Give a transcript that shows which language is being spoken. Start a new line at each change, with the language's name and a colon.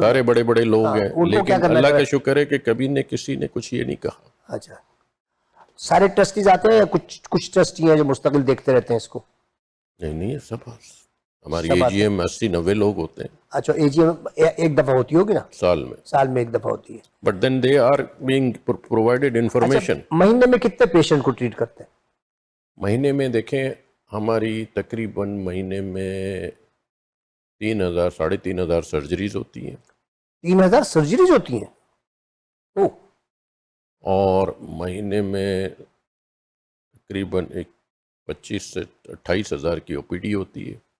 Urdu: سارے بڑے بڑے لوگ ہیں, لیکن اللہ کا شکر ہے کہ کبھی نے کسی نے کچھ یہ نہیں کہا. اچھا, سارے ٹرسٹیز آتے ہیں یا کچھ ٹرسٹی ہیں جو مستقل دیکھتے رہتے ہیں اس کو؟ نہیں, سب ہماری اے جی ایم 80-90 لوگ ہوتے ہیں اچھا اے جی ایم ایک دفعہ ہوتی ہوگی نا؟ سال میں. سال میں ایک دفعہ ہوتی ہے.
English: But then they are being provided information.
Urdu: مہینے میں کتنے پیشنٹ کو ٹریٹ کرتے ہیں؟ مہینے میں دیکھیں ہماری تقریباً مہینے میں 3,000 3,500 سرجریز ہوتی ہیں. 3,000 سرجریز ہوتی ہیں؟ او. اور مہینے میں تقریباً 25 سے 28 ہزار کی او پی ڈی ہوتی ہے.